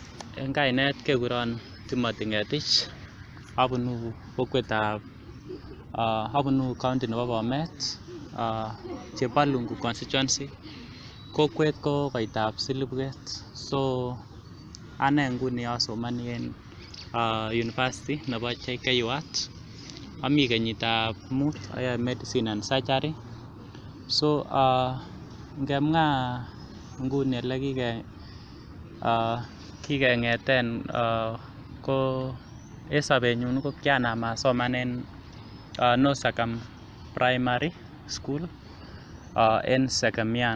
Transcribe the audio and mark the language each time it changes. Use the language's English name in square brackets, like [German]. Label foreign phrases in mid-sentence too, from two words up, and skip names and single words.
[Kalenjin] En kainet kekuron Timothy Ngetich, abunu county nebo Bomet, Chepalungu constituency. Kokwet ko koitab Silibwet. So ane nguni asomani en university nebo JKUAT. Ami kenyitab mut, ayoe [English] medicine and surgery. [Kalenjin] So ngemwa nguni ele kikeng'eten ko en sobenyun ko kianam asoman en Nosakam Primary School en Segemian.